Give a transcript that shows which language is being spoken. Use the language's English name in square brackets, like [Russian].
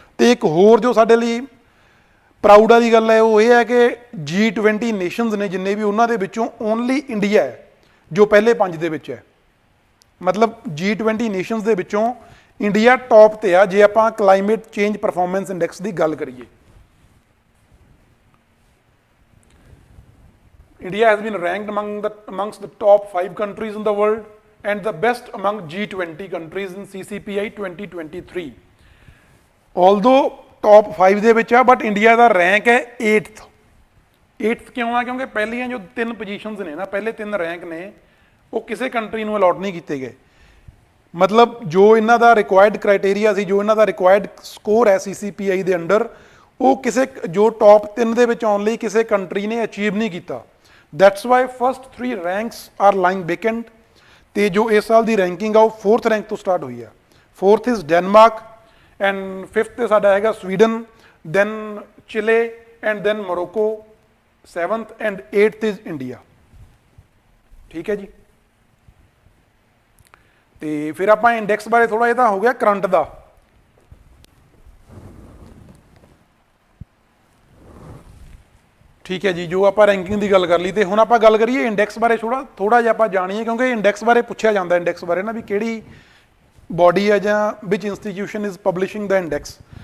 [Punjabi] ਤੇ ਇੱਕ ਹੋਰ ਜੋ ਸਾਡੇ ਲਈ ਪ੍ਰਾਊਡ ਵਾਲੀ ਗੱਲ ਹੈ ਉਹ ਇਹ ਹੈ ਕਿ G20 ਨੇਸ਼ਨਸ ਨੇ ਜਿੰਨੇ ਵੀ, ਉਹਨਾਂ ਦੇ ਵਿੱਚੋਂ ਓਨਲੀ ਇੰਡੀਆ ਹੈ ਜੋ ਪਹਿਲੇ 5 ਦੇ ਵਿੱਚ ਹੈ। ਮਤਲਬ G20 ਨੇਸ਼ਨਸ ਦੇ ਵਿੱਚੋਂ ਇੰਡੀਆ ਟੌਪ ਤੇ ਆ ਜੇ ਆਪਾਂ ਕਲਾਈਮੇਟ ਚੇਂਜ ਪਰਫਾਰਮੈਂਸ ਇੰਡੈਕਸ ਦੀ ਗੱਲ ਕਰੀਏ। [English] India has been ranked amongst the top 5 countries in the world and the best among G20 countries in CCPI 2023। [Punjabi] Although top 5 ਦੇ ਵਿੱਚ ਆ, ਬਟ ਇੰਡੀਆ ਦਾ ਰੈਂਕ ਹੈ 8th ਕਿਉਂ ਆ? ਕਿਉਂਕਿ ਪਹਿਲੀਆਂ ਜੋ 3 ਪੋਜੀਸ਼ਨਸ ਨੇ ਨਾ, ਪਹਿਲੇ 3 ਰੈਂਕ ਨੇ, ਉਹ ਕਿਸੇ ਕੰਟਰੀ ਨੂੰ ਅਲਾਟ ਨਹੀਂ ਕੀਤੇ ਗਏ। ਮਤਲਬ ਜੋ ਇਹਨਾਂ ਦਾ ਰਿਕੁਆਇਰਡ ਕ੍ਰਾਈਟੇਰੀਆ ਸੀ, ਜੋ ਇਹਨਾਂ ਦਾ ਰਿਕੁਆਇਰਡ ਸਕੋਰ ਹੈ CCPI ਦੇ ਅੰਡਰ, ਉਹ ਕਿਸੇ ਜੋ ਟੌਪ 3 ਦੇ ਵਿੱਚ ਆਉਣ ਲਈ ਕਿਸੇ ਕੰਟਰੀ ਨੇ ਅਚੀਵ ਨਹੀਂ ਕੀਤਾ। [English] That's why first 3 ranks are lying vacant। [Punjabi] ਤੇ ਜੋ ਇਸ ਸਾਲ ਦੀ ਰੈਂਕਿੰਗ ਆ ਉਹ 4th ਰੈਂਕ ਤੋਂ ਸਟਾਰਟ ਹੋਈ ਆ। [English] 4th is Denmark and 5th [Punjabi] ਤੇ ਸਾਡਾ ਹੈਗਾ [English] Sweden, then Chile and then Morocco 7th and 8th is India, [Punjabi] ਠੀਕ ਹੈ ਜੀ। ਤੇ ਫਿਰ ਆਪਾਂ ਇੰਡੈਕਸ ਬਾਰੇ ਥੋੜਾ, ਇਹ ਤਾਂ ਹੋ ਗਿਆ ਕਰੰਟ ਦਾ। ਠੀਕ ਹੈ ਜੀ, ਜੋ ਆਪਾਂ ਰੈਂਕਿੰਗ ਦੀ ਗੱਲ ਕਰ ਲਈ। ਤੇ ਹੁਣ ਆਪਾਂ ਗੱਲ ਕਰੀਏ ਇੰਡੈਕਸ ਬਾਰੇ, ਥੋੜਾ ਜਿਹਾ ਆਪਾਂ ਜਾਣੀਏ, ਕਿਉਂਕਿ ਇੰਡੈਕਸ ਬਾਰੇ ਪੁੱਛਿਆ ਜਾਂਦਾ, ਇੰਡੈਕਸ ਬਾਰੇ ਨਾ ਵੀ ਕਿਹੜੀ ਬਾਡੀ ਹੈ ਜਾਂ [English] ਵਿਚ institution is publishing ਦਾ index.